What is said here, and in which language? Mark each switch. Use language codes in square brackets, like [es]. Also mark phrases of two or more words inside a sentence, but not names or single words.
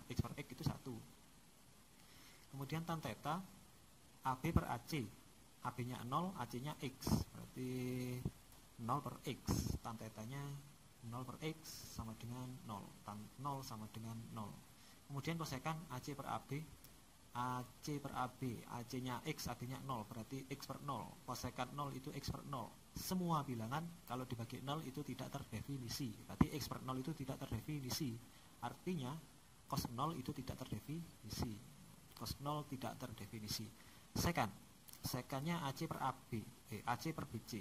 [id] X per X itu 1. Kemudian tan theta, AB per AC. AB-nya 0, AC-nya X. Berarti 0 per X. Tan tetanya 0 per X sama dengan 0. Tan 0 sama dengan 0. Kemudian kosekan AC per AB. AC per AB, AC-nya X, AB-nya 0, berarti X per 0. Kosekan 0 itu X per 0. Semua bilangan kalau dibagi 0 itu tidak terdefinisi. Berarti X per 0 itu tidak terdefinisi. Artinya cos 0 itu tidak terdefinisi. Cos 0 tidak terdefinisi. Sekannya AC per AB, AC per BC.